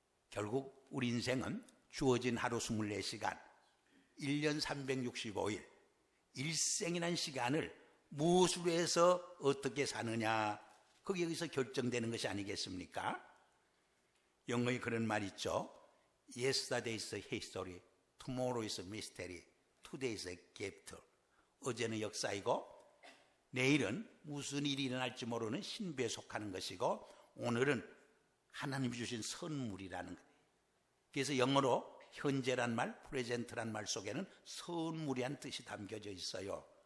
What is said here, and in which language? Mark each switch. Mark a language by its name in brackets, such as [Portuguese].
[Korean] 결국 우리 인생은 주어진 하루 24시간, 1년 365일, 일생이라는 시간을 무엇으로 해서 어떻게 사느냐, 그게 여기서 결정되는 것이 아니겠습니까? 영어에 그런 말 있죠. [English] Yesterday is a history, tomorrow is a mystery, today is a gift. [Korean] 어제는 역사이고 내일은 무슨 일이 일어날지 모르는 신비에 속하는 것이고 오늘은 하나님이 주신 선물이라는 거예요. 그래서 영어로 현재란 말, 프레젠트란 말 속에는 선물이란 뜻이 담겨져 있어요.